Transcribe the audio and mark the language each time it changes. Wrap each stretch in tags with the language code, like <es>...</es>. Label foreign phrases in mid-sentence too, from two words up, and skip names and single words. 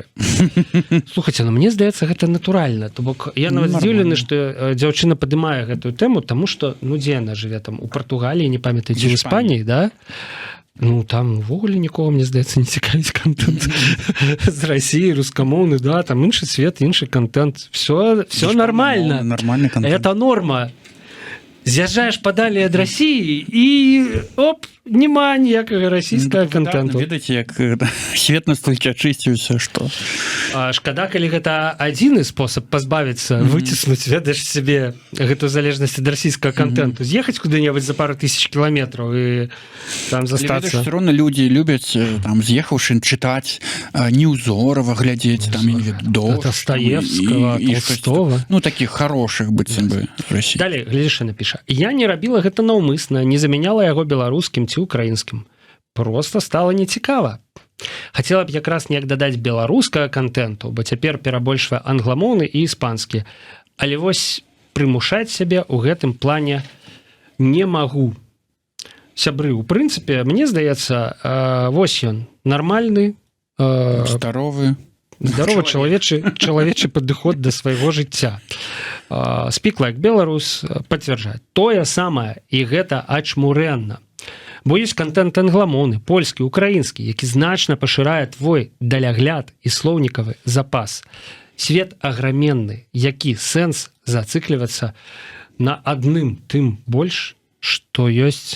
<be>Слухайце, ну мне здаецца, гэта натуральна. То бок я нават здзіўлены, што дзяўчына падымае гэтую тэму, таму што, ну дзе яна жыве там, у Партугаліі, не памятаю, ці ў Іспаніі, да? Ну, там увогуле нікого, мне здаецца, не цікавіць контент з России, рускамоўны, да, там іншы свет, іншы контент.</be> <ru>Все нормально. Нормальный контент. Это норма.</ru> <be>З'язджаеш падалей ад России і, оп, няма ніякага расійскага контенту. Ведаеце, як свет настолькі ачысціўся, што... Шкада, калі гэта адзіны спосаб пазбавіцца, выціснуць, ведаеш сябе гэтую залежнасць ад расійскага контенту, з'ехаць куды-небудзь за пару тысяч кіламетраў і там застацца.</be> <ru>Все равно</ru> <be>людзі любяць, там, з'ехаўшы, чытаць Неўзорава, глядзець, там, Достоевского, Толстого.</be> <ru>Ну, таких хороших,</ru> <be>быццам бы, России. Далей, глядзіш, напіша. Я не рабіла гэта наўмысна, не замяняла яго беларускім ці украінскім. Просто стала нецікава. Хацела б якраз неяк дадаць беларускага контенту, бо цяпер перабольшвае англамоўны і іспанскі. Але вось прымушаць сябе ў гэтым плане не магу. Сябры, у прынцыпе, мне здаецца, вось ён, нармальны, здоровы чалавечы падыход да свайго жыцця. Speak like Belarus пацвярджае. Тое самае, і гэта ачмурэнна. Бо ёсць контент англамоўны, польскі, украінскі, які значна пашырае твой далягляд і слоўнікавы запас. Свет аграменны, які сэнс зацыклівацца на адным тым больш, што ёсць</be>